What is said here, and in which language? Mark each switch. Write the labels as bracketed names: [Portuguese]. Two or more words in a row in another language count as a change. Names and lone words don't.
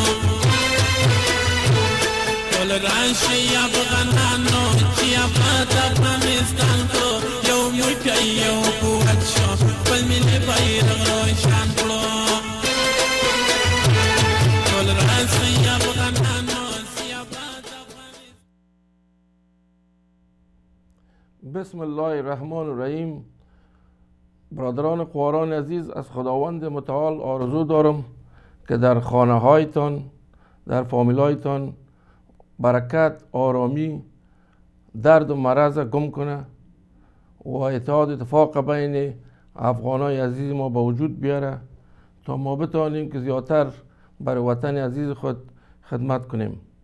[Pashto] ټول راشي افغانانو چې آباد افغانستان کړو یو قوت شو خپل ملي بیرغ روشن کړو ټول راشي افغانانو چې آباد افغانستان. [Arabic] بسم الله الرحمن الرحیم. [Persian] برادران خواران عزیز، از خداوند متعال آرزو دارم که در خانه هایتان، در فامیلایتان برکت، آرامی، درد و مرض گم کنه و اتحاد اتفاق بین افغانای عزیز ما به وجود بیاره تا ما بتوانیم که زیادتر برای وطن عزیز خود خدمت کنیم.